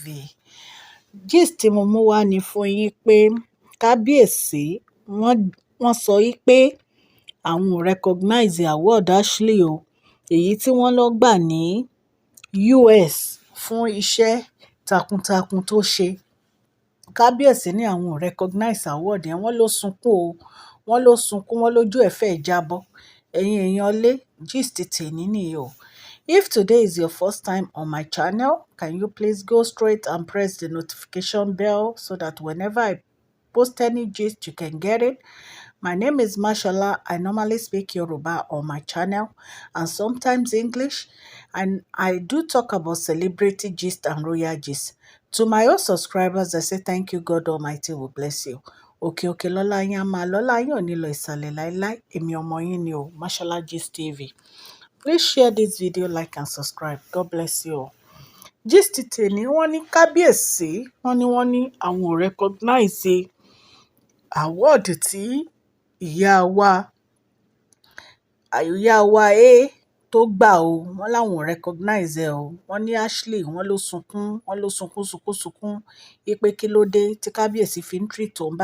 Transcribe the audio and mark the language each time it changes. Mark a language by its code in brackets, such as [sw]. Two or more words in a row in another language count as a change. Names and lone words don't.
[yo] Gist tí mo mú wá ni fún yín pé kábíyèsí wọ́n sọ yí pé àwọn ò [en] recognize award [yo] Ashley o, èyí tí wọ́n lọ gbà ní US fún iṣẹ́ takuntakun tó ṣe. Kábíyèsí ní àwọn ò [en] recognize award [yo] yẹn, wọ́n ló sunkún o, wọ́n ló sunkún, wọ́n lójú ẹ̀ fẹ́ jábọ́. ẹ̀yin èèyàn lé gist tèmi nìyí o. [en] If today is your first time on my channel, can you please go straight and press the notification bell so that whenever I post any gist, you can get it. My name is Mashola. I normally speak Yoruba on my channel and sometimes English. And I do talk about celebrity gist and royal gist. To my old subscribers, I say thank you. God Almighty will bless you. [yo] Òkè lọ́lá yín á máa lọ́lá yín ò ní lọ ìsàlẹ̀ láíláí. Èmi ọmọ yín ni o, Mashola Gist TV. [en] Please share this video, like and subscribe. God bless you all. [yo] Gist tèmi wọ́n ní kábíyèsí wọ́n ní àwọn ò [en] recognize award [yo] tí ìyá wa tó gbà o, wọ́n láwọn ò recognize ẹ o. Wọ́n ní Ashley wọ́n ló sunkún ipe kí ló dé tí kábíyèsí fi ń treat òun báyìí.